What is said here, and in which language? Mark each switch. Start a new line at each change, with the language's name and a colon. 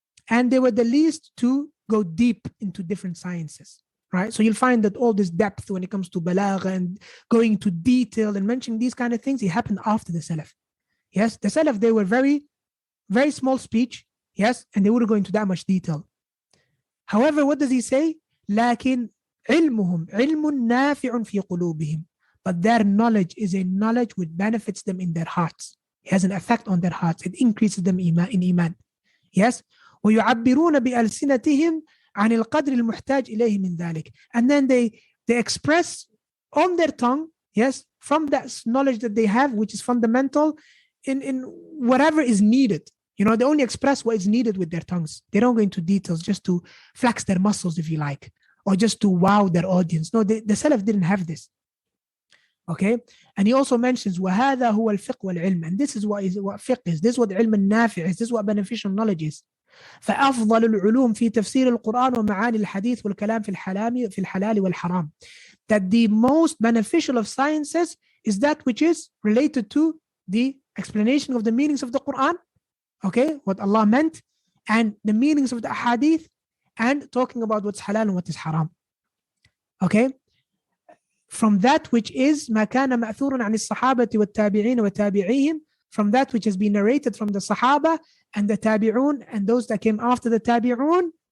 English: And they were the least to go deep into different sciences, right? So you'll find that all this depth when it comes to balagha and going into detail and mentioning these kind of things, it happened after the Salaf. Yes, the Salaf, they were very, very small speech, yes, and they wouldn't go into that much detail. However, what does he say?
Arabic: لكن علمهم علم نافع في قلوبهم.
English: But their knowledge is a knowledge which benefits them in their hearts. It has an effect on their hearts. It increases them in iman. Yes?
Arabic: ويعبرون بألسنتهم عن القدر المحتاج إليه من ذلك.
English: And then they express on their tongue, yes, from that knowledge that they have, which is fundamental, in whatever is needed. You know, they only express what is needed with their tongues. They don't go into details just to flex their muscles, if you like, or just to wow their audience. No, the Salaf didn't have this. Okay, and he also mentions
Arabic: وهذا هو الفقه والعلم,
English: and this is what fiqh is. This is what ilm al-nafi' is. This is what beneficial knowledge is.
Arabic: فأفضل العلوم في تفسير القرآن ومعاني الحديث والكلام في الحلال والحرام.
English: That the most beneficial of sciences is that which is related to the explanation of the meanings of the Quran, okay, what Allah meant, and the meanings of the hadith, and talking about what's halal and what is haram. Okay, from that which is
Arabic: ما كان مأثورا عن الصحابة والتابعين وتابعيهم,
English: from that which has been narrated from the Sahaba and the Tabi'un and those that came after the Tabi'un.